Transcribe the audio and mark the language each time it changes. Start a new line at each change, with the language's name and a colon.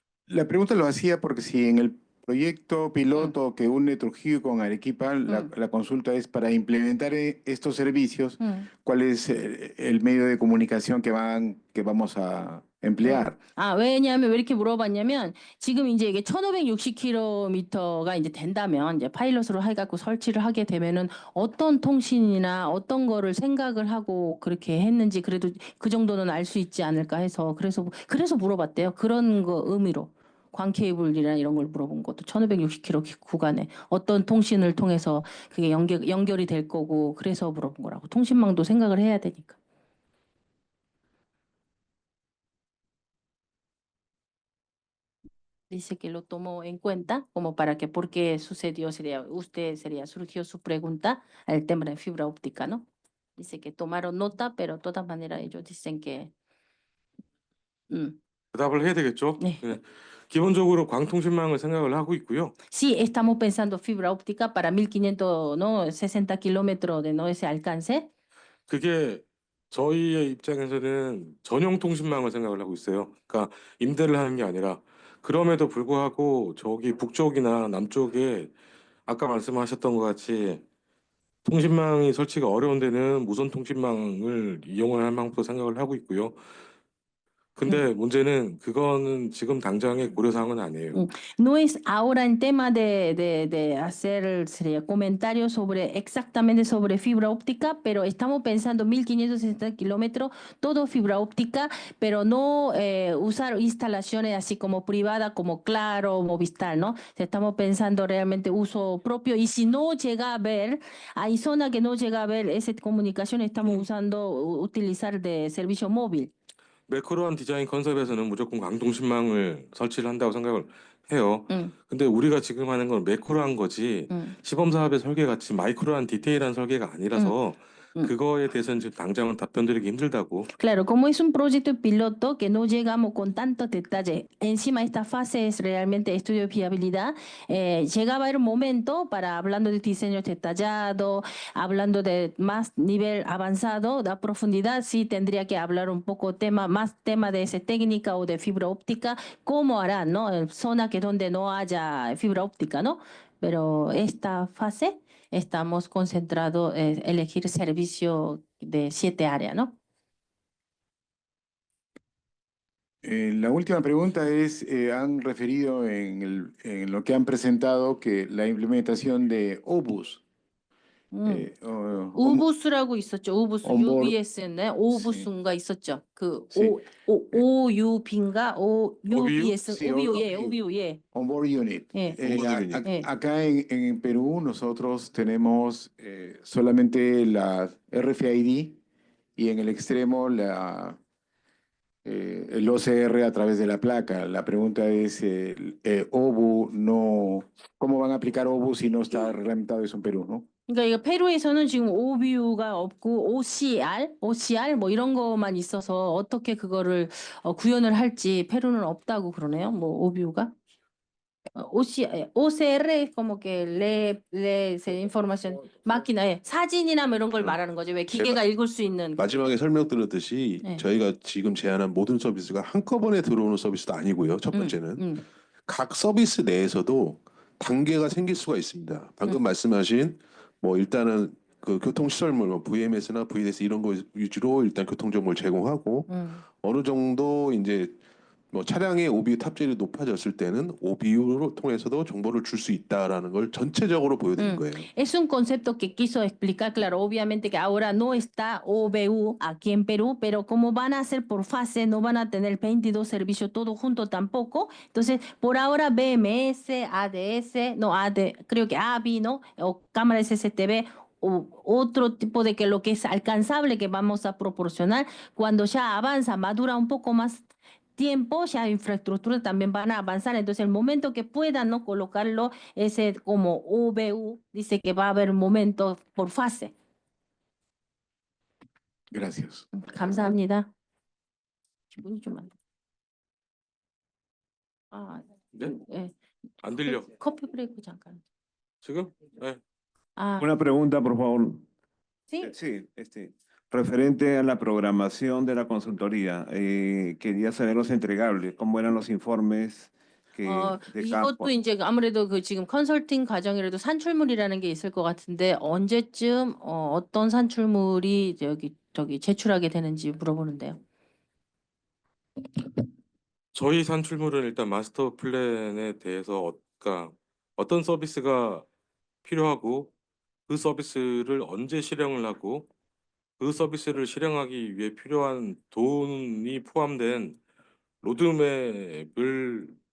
Spanish: La pregunta lo hacía porque si en el proyecto piloto que une Trujillo con Arequipa, la consulta es para implementar estos servicios, ¿cuál es el medio de comunicación que vamos a emplear?
Korean: 왜냐하면 왜 이렇게 물어봤냐면 지금 이제 이게 1560km가 이제 된다면 이제 파일럿으로 해갖고 설치를 하게 되면은 어떤 통신이나 어떤 거를 생각을 하고 그렇게 했는지 그래도 그 정도는 알 수 있지 않을까 해서 그래서 물어봤대요. 그런 거 의미로. 광 케이블이나 이런 걸 물어본 것도 1560km 구간에 어떤 통신을 통해서 그게 연결이 될 거고 그래서 물어본 거라고. 통신망도 생각을 해야 되니까.
Spanish: Dice que lo tomó en cuenta como para que por qué sucedió, surgió su pregunta al tema de fibra óptica, ¿no? Dice que tomaron nota, pero de todas maneras ellos dicen que
Korean: 대답을 해야 되겠죠. 네. 예. 기본적으로 광통신망을 생각을 하고 있고요.
Spanish: sí, estamos pensando fibra óptica para 1500, ¿no? 60 kilómetros de no ese alcance.
Korean: 그게 저희의 입장에서는 전용 통신망을 생각을 하고 있어요. 그러니까 임대를 하는 게 아니라 그럼에도 불구하고 저기 북쪽이나 남쪽에 아까 말씀하셨던 것 같이 통신망이 설치가 어려운 데는 무선 통신망을 이용을 할 방법도 생각을 하고 있고요. 근데 문제는 그거는 지금 당장의 고려 사항은 아니에요.
Spanish: No es ahora en tema de hacer comentarios sobre exactamente sobre fibra óptica, pero estamos pensando 1560 kilómetros, todo fibra óptica, pero no usar instalaciones así como privada, como Claro o Movistar, ¿no? Estamos pensando realmente uso propio y si no llega a haber, hay zona que no llega a haber esa comunicación, estamos utilizar de servicio móvil.
Korean: 매크로한 디자인 컨셉에서는 무조건 광통신망을 설치를 한다고 생각을 해요. 응. 근데 우리가 지금 하는 건 매크로한 거지 시범 사업의 설계 같이 마이크로한 디테일한 설계가 아니라서 그거에 대해서는 지금 당장은 답변드리기 힘들다고.
Spanish: Claro, como es un proyecto piloto que no llegamos con tantos detalles, encima esta fase es realmente estudio de viabilidad, llegaba a haber un momento para hablando de diseños detallados, hablando de más nivel avanzado, de profundidad, sí tendría que hablar un poco más tema de esa técnica o de fibra óptica, cómo harán, ¿no? En zona que donde no haya fibra óptica, ¿no? Pero esta fase estamos concentrados en elegir servicio de 7 áreas, ¿no? La última pregunta es, han referido en lo que han presentado que la implementación de OBUS.
Korean: 우부스라고 있었죠. 우부스,
English: onboard-
Korean: UBS인데 오부스인가 있었죠. 그
Spanish: Sí.
Korean: OUB인가 UBS,
Spanish: Sí,
Korean: OBU, 예,
English: OBU.
Korean: OBU, 예.
English: Onboard Unit.
Korean: 예.
Spanish: Acá en Perú nosotros tenemos solamente la RFID y en el extremo el OCR a través de la placa. La pregunta es, OBU no, ¿cómo van a aplicar OBU si no está reglamentado eso en Perú, no?
Korean: 그러니까 이거 페루에서는 지금 OBU가 없고 OCR 뭐 이런 것만 있어서 어떻게 그거를 구현을 할지 페루는 없다고 그러네요. 뭐 OBU가.
Spanish: OCR es como que lee información máquina,
Korean: 사진이나 뭐 이런 걸 말하는 거죠. 왜 기계가 읽을 수 있는. 마지막에 설명드렸듯이 네. 저희가 지금 제안한 모든 서비스가 한꺼번에 들어오는 서비스도 아니고요. 첫 번째는 각 서비스 내에서도 단계가 생길 수가 있습니다. 방금 말씀하신 뭐 일단은 그 교통시설물, 뭐 VMS나 VDS 이런 거 위주로 일단 교통정보를 제공하고 어느 정도 이제 뭐 차량의 OBU 탑재율이 높아졌을 때는 OBU를 통해서도 정보를 줄 수 있다라는 걸 전체적으로 보여드린 거예요.
Spanish: Es un concepto que quiso explicar, claro, obviamente que ahora no está OBU aquí en Perú, pero como van a hacer por fase, no van a tener 22 servicios todos juntos tampoco. Entonces, por ahora BMS, ADS, no, creo que AVI, ¿no? O cámaras SSTV, o otro tipo de que lo que es alcanzable que vamos a proporcionar, cuando ya avanza, madura un poco más tiempo, ya infraestructura también van a avanzar, entonces el momento que puedan no colocarlo ese como OBU, dice que va a haber momentos por fase. Gracias.
Korean: 감사합니다. 기분이 좀 안. 아, 네? 예. 안 들려. 커피 브레이크 잠깐. 지금? 네. 아,
Spanish: Una pregunta, por favor. sí. Sí, referente a la programación de la consultoría, quería saber los entregables, cómo eran los informes de campo.
Korean: 이것도 이제 아무래도 그 지금 컨설팅 과정이라도 산출물이라는 게 있을 것 같은데 언제쯤 어떤 산출물이 저기 제출하게 되는지 물어보는데요. 저희 산출물은 일단 마스터 플랜에 대해서 그러니까 어떤 서비스가 필요하고 그 서비스를 언제 실행을 하고 그 서비스를 실행하기 위해 필요한 돈이 포함된 로드맵을